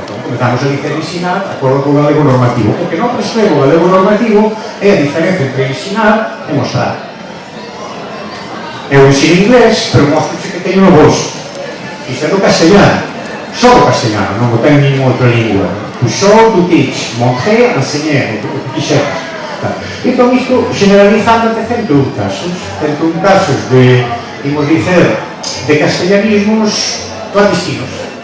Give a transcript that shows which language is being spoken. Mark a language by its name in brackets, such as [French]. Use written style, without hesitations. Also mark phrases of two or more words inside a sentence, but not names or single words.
[Galician] Comenzamos a dizer ensinar, de acordo co galego normativo. O que non prescribe o galego normativo é a diferencia entre ensinar e mostrar. Eu ensino inglés, pero mostro que teño no bolso. Isto é do castellano. Só do castellano, non o ten ninguna outra lingua. [English] To show, to teach, montrer, [Galician] enseñar, o que quixeras. Entón, isto generalizando até 101 casos. 101 casos de, imos dicer, de castellanismos clandestinos.